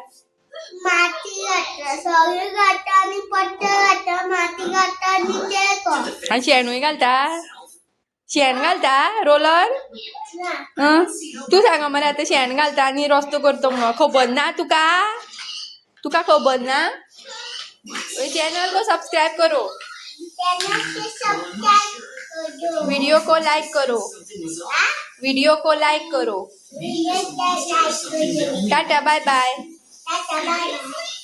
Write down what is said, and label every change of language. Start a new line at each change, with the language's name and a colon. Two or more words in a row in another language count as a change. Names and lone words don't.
Konkani: माती घालता सगळें घालता आनी पट्टा घालता माती घालता आनी ते आनी शेणूय घालता. शेण घालता रोलर. तूं सांगा मरे आतां शेण घालता आनी रस्तो करता म्हणून खबर ना तुका खबर ना.
Hindi: चॅनल को सब्सक्राइब करो. चैनल से सब्सक्राइब करो। वीडियो को लाइक करो, हाँ? वीडियो को लाइक करो। वीडियो को लाइक करो। टाटा
English: bye bye.
Hindi: टाटा
English: bye bye.